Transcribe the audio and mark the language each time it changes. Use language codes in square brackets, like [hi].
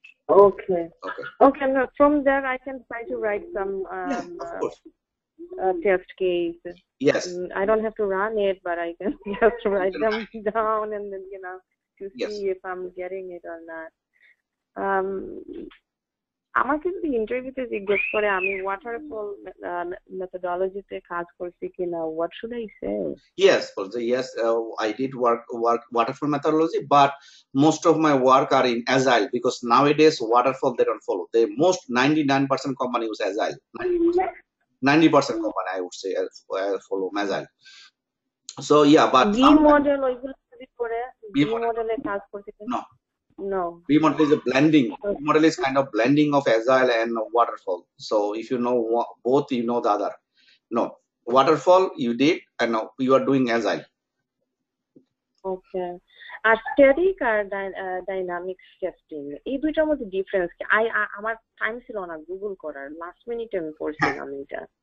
[en] Okay. Now from there I can try to write some Of course. Test case. Yes. I don't have to run it, but I can just write them down and then to see if I'm getting it or not. [bn] আমাকে যদি ইন্টারভিউতে জিজ্ঞেস করে আমি waterfall মেথোডোলজিতে কাজ করছি কিনা, [en] what should I say? Yes, I did work waterfall methodology, but most of my work are in agile, because nowadays waterfall they don't follow. The most 99% company use agile. 90% company I would say follow agile. So yeah, but [bn] V model ওইগুলো যদি করে V মডেলে কাজ করতে No. [en] V model is a blending. V model is kind of blending of agile and waterfall. So if you know both, you know the other. No, waterfall you did, and now you are doing agile. Okay. [bn] আর static আর dynamics testing, এই দুইটার মধ্যে difference কি? আমার time ছিল না Google করার, last মিনিটে আমি পড়ছিলাম এটা।